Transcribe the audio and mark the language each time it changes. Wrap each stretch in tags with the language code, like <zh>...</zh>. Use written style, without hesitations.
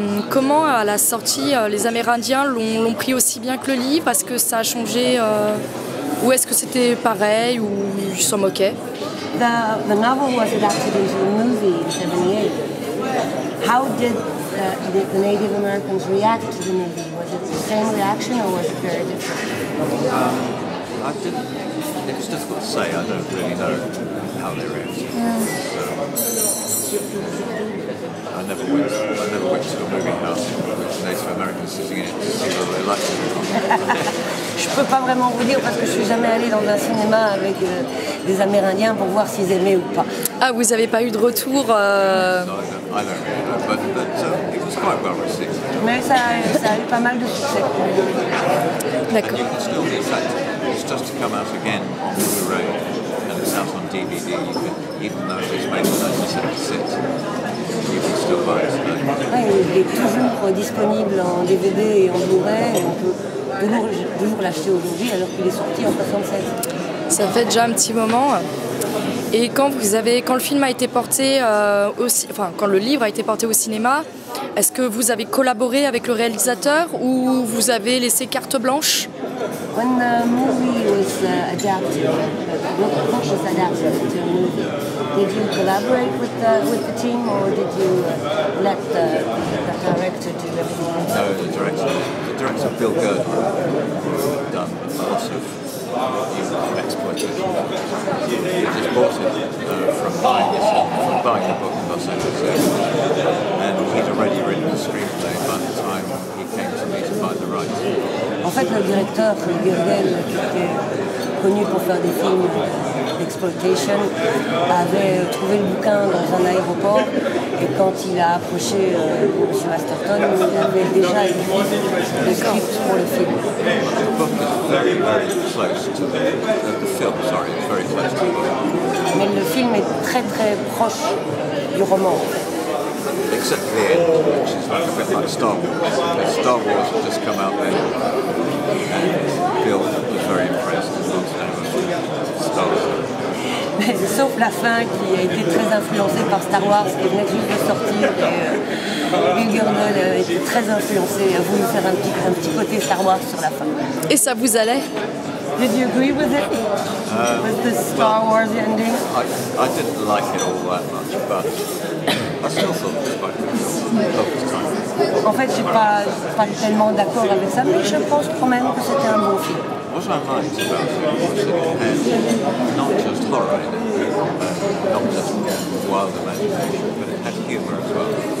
<fr>Comment à la sortie les Amérindiens l'ont pris aussi bien que le livre? Est-ce que ça a changé ou est-ce que c'était pareil ou ils s'en moquaient?</fr> <en>The novel was adapted into a movie in 1978. How did the Native Americans react to the movie? Was it the same reaction or was it very different? It was difficult to say. I don't really know how they reacted. I never went to a movie house with Native Americans sitting in it to see whether they liked it or not.</en> <fr>Je peux pas vraiment vous dire parce que je suis jamais allée dans un cinéma avec des Amérindiens pour voir s'ils aimaient ou pas. Ah, vous n'avez pas eu de retour</fr> <en>So I don't really know, but it was quite well received.</en> <fr>Mais ça a eu pas mal de succès. D'accord.</fr> <en>You can still, in fact, it's just to come out again on Blu-ray and it's out on DVD. Even though it was made in 1976, you can still buy it today.</en> <fr>Ouais, il est toujours disponible en DVD et en Blu-ray et on peut toujours l'acheter aujourd'hui alors qu'il est sorti en 1976. Ça fait déjà un petit moment. Et quand le film a été porté quand le livre a été porté au cinéma, est-ce que vous avez collaboré avec le réalisateur ou vous avez laissé carte blanche?</fr> <en>When the movie was adapted, the book was adapted to a movie, did you collaborate with the team or did you let the director do everything? No, the director Bill Gerd, done lots of exploitation. He just bought it from buying the book in Los Angeles, and he'd already written the screenplay by the time he came to me to buy the rights.</en> <fr>En fait, le directeur Gerdel, qui était connu pour faire des films d'exploitation, avait trouvé le bouquin dans un aéroport et quand il a approché M. Masterton, il avait déjà écrit le script pour le film.</fr> <en>The book is very, very close to the film. Sorry, it's very close to the book.</en> <fr>Mais le film est très très proche du roman.</fr> <en>Except the end, which is like a bit like Star Wars. Because Star Wars had just come out then, and Bill was very impressed and wanted to have a Star Wars.</en> <fr>Sauf la fin qui a été très influencée par Star Wars qui venait juste de sortir et Bill Gerdel a été très influencé et a voulu faire un petit côté Star Wars sur la fin. Et ça vous allait?</fr> <en>Did you agree with it? With the Star Wars ending? I didn't like it all that much, but I still thought it was quite good.</en> <fr>En fait, je suis pas tellement d'accord avec ça, mais je pense quand même que c'était un bon film.</fr> <en>What I liked about it was that it had not just horror in it, not just wild imagination, but it had humour as well.</en>